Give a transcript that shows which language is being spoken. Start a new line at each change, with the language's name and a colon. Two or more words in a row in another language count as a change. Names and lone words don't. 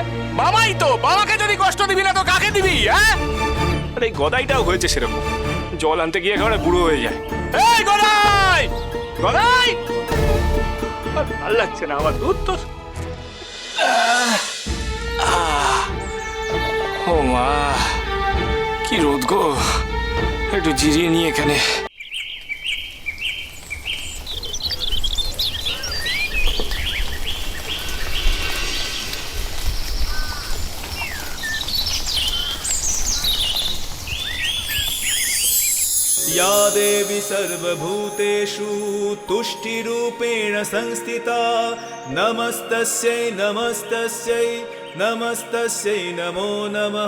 Bangla: বাবাই তো, বাবাকে যদি কষ্ট দিবি না তো কাকে দিবি? হ্যাঁ, আরে এই গদাইটাও হয়েছে সেরকম, জল আনতে গিয়ে একেবারে বুড়ো হয়ে যায়। এই গদাই, গদাই, আর ভাল লাগছে না আমার, দুধ তো। ও মা, কি রোদ গো, একটু জিরিয়ে নিয়ে এখানে।
Sanskrit: या देवी सर्वभूतेषु तुष्टिरूपेण संस्थिता नमस्तस्यै नमस्तस्यै नमस्तस्यै नमो नमः।